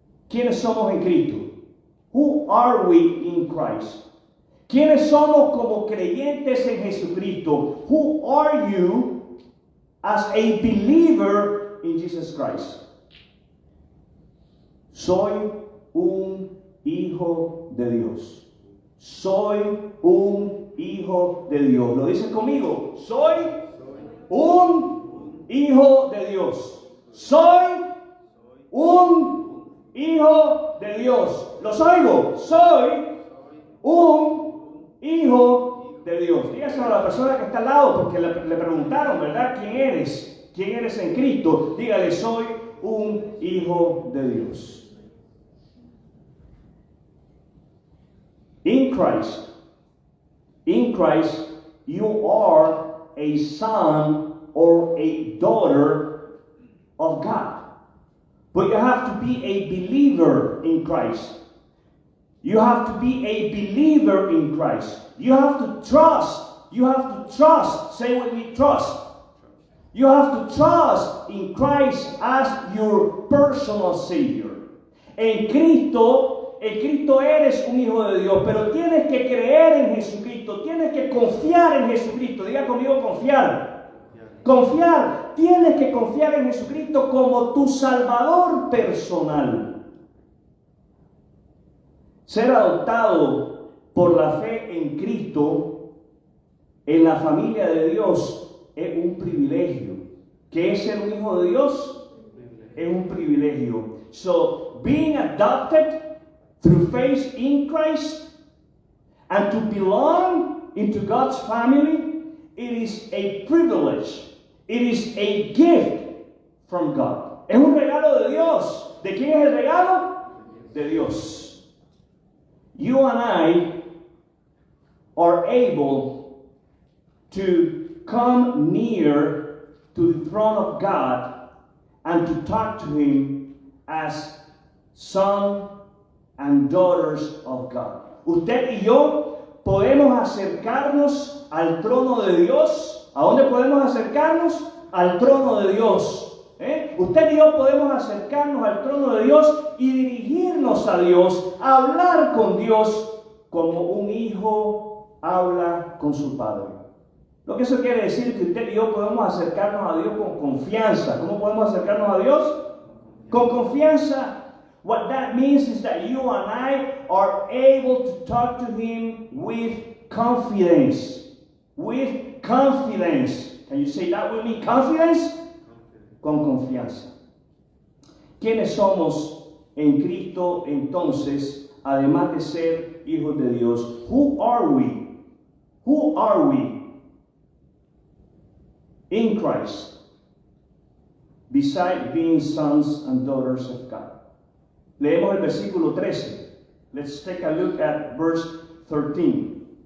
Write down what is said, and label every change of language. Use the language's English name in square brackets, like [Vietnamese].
[Spanish] ¿Quiénes somos en Cristo? [English] Who are we in Christ? [Spanish] ¿Quiénes somos como creyentes en Jesucristo? [English] Who are you as a believer in Jesus Christ? [Spanish] Soy un hijo de Dios. Soy un hijo de Dios. ¿Lo dicen conmigo? Soy un hijo de Dios. Soy un hijo de Dios. ¿Los oigo? Soy un hijo de Dios. Dígaselo a la persona que está al lado, porque le preguntaron, ¿verdad? ¿Quién eres? ¿Quién eres en Cristo? Dígale, soy un hijo de Dios. [English] In Christ, you are a son or a daughter of God. But you have to be a believer in Christ. You have to be a believer in Christ. You have to trust. You have to trust. Say with me, trust. You have to trust in Christ as your personal Savior. [Spanish] En Cristo eres un hijo de Dios, pero tienes que creer en Jesucristo, tienes que confiar en Jesucristo. Diga conmigo, confiar. Confiar. Tienes que confiar en Jesucristo como tu Salvador personal. Ser adoptado por la fe en Cristo en la familia de Dios es un privilegio. ¿Qué es ser un hijo de Dios? Es un privilegio. [English] So, being adopted through faith in Christ and to belong into God's family, it is a privilege. It is a gift from God. [Spanish] Es un regalo de Dios. ¿De quién es el regalo? De Dios. [English] You and I are able to come near to the throne of God and to talk to Him as sons and daughters of God. [Spanish] Usted y yo podemos acercarnos al trono de Dios. ¿A dónde podemos acercarnos? Al trono de Dios. Usted y yo podemos acercarnos al trono de Dios y dirigirnos a Dios, a hablar con Dios como un hijo habla con su padre. Lo que eso quiere decir es que usted y yo podemos acercarnos a Dios con confianza. ¿Cómo podemos acercarnos a Dios? Con confianza. [English] What that means is that you and I are able to talk to Him with confidence. With confidence. Can you say that with me? Confidence? [Spanish] Con confianza. ¿Quiénes somos en Cristo entonces, además de ser hijos de Dios? [English] Who are we? Who are we in Christ? beside being sons and daughters of God. [Spanish] Leemos el versículo 13. [English] Let's take a look at verse 13.